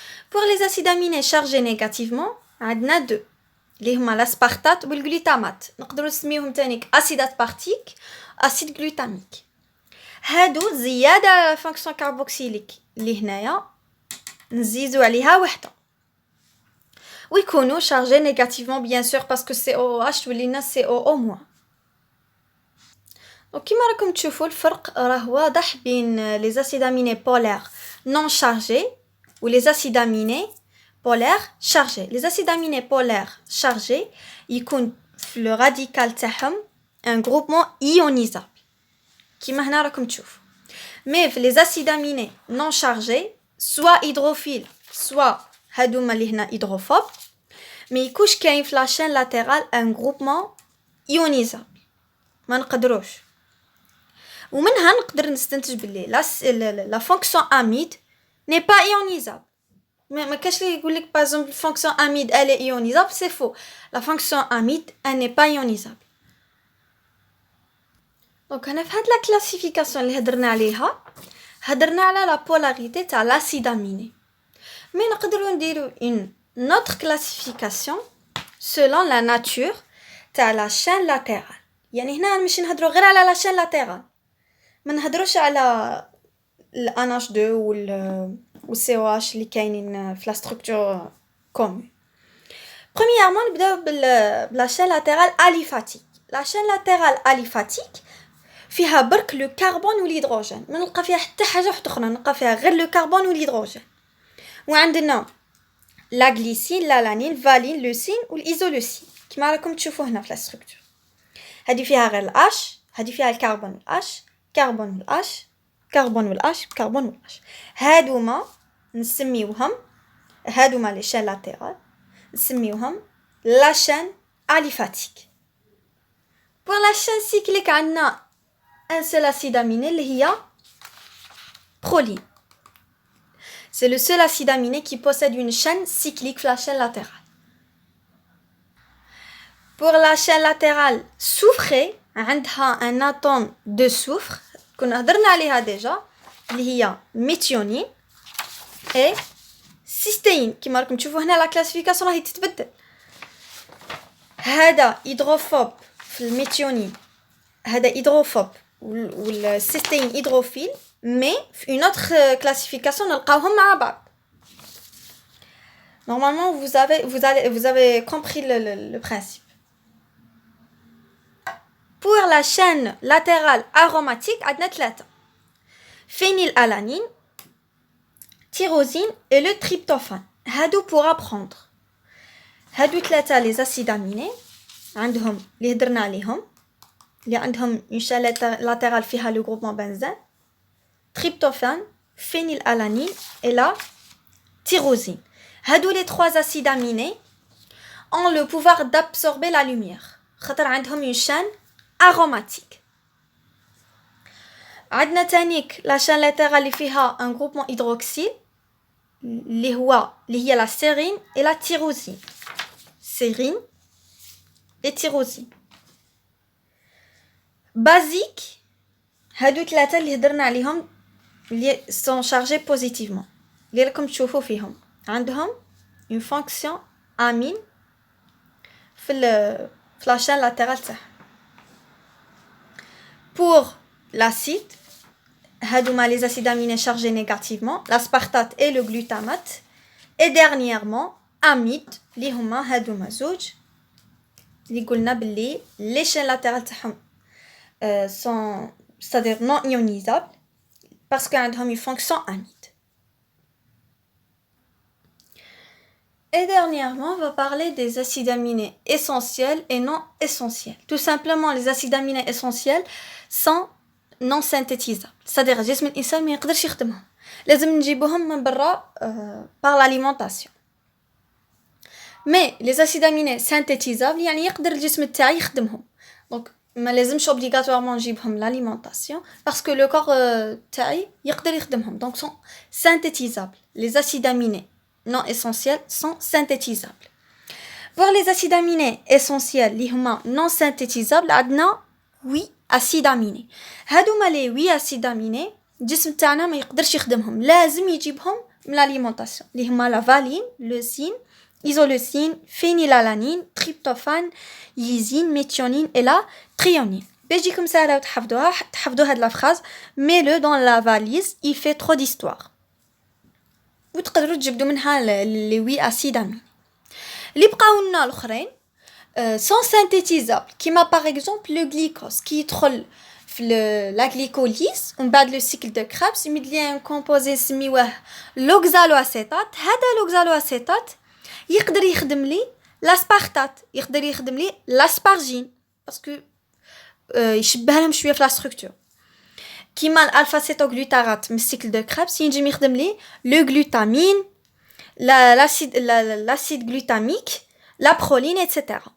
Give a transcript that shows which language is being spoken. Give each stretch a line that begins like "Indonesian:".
French: pour les acides aminés chargés négativement
Arabic: عندنا 2 اللي هما الاسبارتات والجلوتامات نقدروا نسميهم تانيك اسيد اسبارتيك اسيد جلوتاميك. هادو زياده على الفونكسيون كاربوكسيليك اللي هنايا نزيدوا عليها وحده
French: ويكونوا chargés négativement bien sûr parce que COH ولينا CO-.
Arabic: وكما راكم تشوفوا الفرق راه واضح بين
French: les acides aminés polaires non chargés ou les acides aminés polaires chargés. Les acides aminés polaires chargés يكون في le radical تاعهم un groupement ionisable
Arabic: كما هنا راكم تشوفوا.
French: Mais les acides aminés non chargés soit hydrophiles soit
Arabic: هادوما اللي هنا
French: hydrophobe ما يكونش كاين في la chaîne latérale un groupement ionisable
Arabic: ما نقدروش. ومنها نقدر نستنتج باللي
French: la fonction amide n'est pas ionisable.
Arabic: ما كاش اللي يقول لك
French: par exemple la fonction amide elle est ionisable, c'est faux. La fonction amide elle n'est pas ionisable.
Arabic: دونك هنا في هاد لا كلاسيفيكاسيون اللي هضرنا عليها هضرنا على لا بولاريتي تاع لاسيد اميني. مي نقدروا نديروا
French: une autre classification selon la nature تاع لا chaîne latérale.
Arabic: يعني هنا ماشي نهضروا غير على لا chaîne latérale, ما نهضروش على ال NH2 وال COH اللي كاينين في لا ستركتور كومون.
French: premièrement
Arabic: نبداو بلا
French: chaîne latérale aliphatique.
Arabic: la chaîne latérale aliphatique فيها برك لو كربون والهيدروجين, ما نلقى فيها حتى حاجه واحده اخرى, نلقى فيها غير لو كربون والهيدروجين. وعندنا لا غليسين, لا لانين, فالين, لوسين والايزولوسين كما راكم تشوفوا هنا في لا ستركتور. هذه فيها غير الاش, هذه فيها الكربون والاش, كربون والاش, كربون والاش, كربون والاش. هادوما نسميوهم هادوما لي شين لاتيرال نسميوهم لا شين اليفاتيك.
French: pour la chaîne cyclique عندنا un seul acide aminé
Arabic: اللي هي
French: proline. C'est le seul acide aminé qui possède une chaîne cyclique, la chaîne latérale. Pour la chaîne latérale soufrée, عندها un atome de soufre
Arabic: كنا هضرنا عليها
French: déjà اللي هي méthionine et cystéine.
Arabic: كما راكم تشوفوا هنا لا كلاسيفيكاسيون راهي تتبدل. هذا هيدروفوب في الميثيونين, هذا هيدروفوب والسيستين هيدروفيل, mais في
French: une autre classification
Arabic: نلقاوهم مع بعض.
French: Normalement vous avez compris le principe. Pour la chaîne latérale aromatique عندنا ثلاثة, phénylalanine, tyrosine et le tryptophane. هادو pour apprendre. هادو ثلاثة les acides aminés عندهم
Arabic: اللي هدرنا عليهم اللي عندهم
French: une chaîne latérale فيها le groupement benzène, tryptophane, phénylalanine et la tyrosine. هادو les trois acides aminés ont le pouvoir d'absorber la lumière
Arabic: خاطر عندهم
French: une chaîne aromatique. عندنا تانيك la chaîne latérale اللي فيها un groupement hydroxyle اللي هي la sérine et la tyrosine. Sérine et tyrosine.
Arabic: Basique, هادو ثلاثة اللي هدرنا عليهم اللي
French: sont chargés positivement
Arabic: اللي راكم تشوفوا فيهم عندهم
French: une fonction amine
Arabic: في la chaîne latérale تاعها.
French: Pour l'acide, هادوما les acides aminés chargés négativement, l'aspartate et le glutamate. Et dernièrement amide
Arabic: اللي هما هادوما زوج اللي قلنا باللي
French: les chaînes latérales تاعهم sont c'est-à-dire non ionisables parce qu'عندهم une fonction amide. Et dernièrement, on va parler des acides aminés essentiels et non essentiels. Tout simplement, les acides aminés essentiels sont non synthétisables. C'est-à-dire
Arabic: الجسم الإنسان ما يقدرش يخدمهم, لازم نجيبوهم من برا par l'alimentation.
French: Mais les acides aminés synthétisables
Arabic: يعني يقدر الجسم تاعي يخدمهم.
French: Donc
Arabic: ما لازمش
French: obligatoirement نجيبهم l'alimentation parce que le corps
Arabic: تاعي يقدر يخدمهم.
French: Donc sont synthétisables. Les acides aminés non essentiels sont synthétisables. Pour les acides aminés essentiels
Arabic: اللي هما
French: non synthétisables عندنا 8 acides aminés. هادوما les 8 acides aminés
Arabic: الجسم تاعنا ما يقدرش يخدمهم, لازم يجيبهم من
French: l'alimentation اللي هما la valine, leucine, isoleucine, phénylalanine, tryptophane, lysine, méthionine et la threonine.
Arabic: بيجيكم سهلة وتحفظوها, تحفظوا هاد
French: la phrase, mets-le dans la valise, il fait trop d'histoire.
Arabic: وتقدروا تجبدوا منها
French: les 8 acides aminés.
Arabic: اللي بقاو لنا الاخرين
French: sont synthétisables كيما par exemple le glycose qui يدخل في la glycolyse
Arabic: ومن بعد
French: le cycle de Krebs يمد ليه un composé سميوه l'oxaloacétate.
Arabic: هذا l'oxaloacétate يقدر يخدم لي l'aspartate يقدر يخدم لي l'aspargine باسكو يشبه لهم شويه في لا ستركتور كيما الالفا سيتوغلوتارات من السيكل دو كريبس ينجم يخدم لي لو غلوتامين لاسيد غلوتاميك لا برولين ايتترا.